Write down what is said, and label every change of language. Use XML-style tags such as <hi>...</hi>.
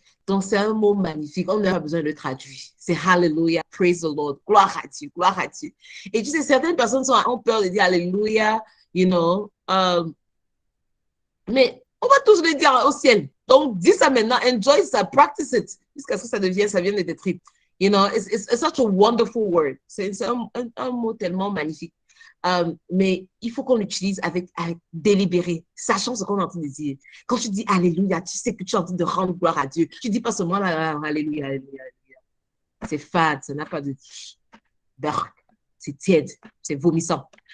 <fr>Donc, c'est un mot magnifique. On n'a pas besoin de le traduire. C'est Hallelujah,</fr> <en>praise the Lord,</en> <fr>gloire à Dieu, gloire à Dieu. Et tu sais, certaines personnes ont peur de dire Hallelujah,</fr> <en>you know.</en> <fr>Mais on va tous le dire au ciel. Donc, dis ça maintenant, enjoy ça,</fr> <en>practice it,</en> <fr>jusqu'à ce que ça vienne de tes tripes.</fr> <en>You know, it's such a wonderful word.</en> <fr>C'est un mot tellement magnifique. Mais il faut qu'on l'utilise avec délibéré, sachant ce qu'on est en train de dire. Quand tu dis Alléluia, tu sais que tu es en train de rendre gloire à Dieu. Tu ne dis pas seulement Alléluia, Alléluia, Alléluia. C'est fade, ça n'a pas de... C'est tiède, c'est vomissant.</fr>